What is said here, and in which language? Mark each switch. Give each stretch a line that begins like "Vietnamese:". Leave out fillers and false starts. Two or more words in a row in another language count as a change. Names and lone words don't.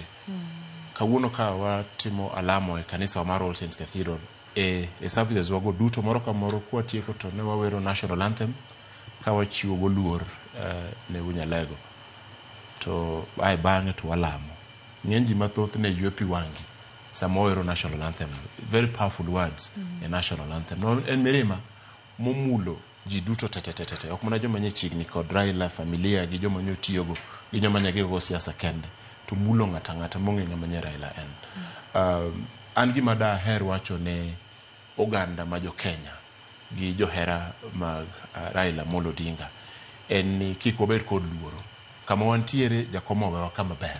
Luo (Kenya and Tanzania): Kawuono ka watimo alamo e kanisa mar All Saints Cathedral e services wago duto moro ka moro kwa tieko to ne wawero
English: national anthem
Luo (Kenya and Tanzania): ka wachiwo go luor ne Unyalego to ai bang'e to walamo. Ng'eny ji mathoth ne ywe pi wangi samowero
English: national anthem, very powerful words a national anthem.
Luo (Kenya and Tanzania): No en mirima momulo ji duto tete ok mana joma nyechigni kod Raila familia gi joma nyotiyogo gi joma nyagego siasa kende to mulo ng'ata mong'e ng'ama nye Raila en. An gima daher wacho ne oganda ma jo Kenya gi johera mag Raila Amolo Odinga en ni kik wabed kod luoro kama wantiere jakom owewa kama ber.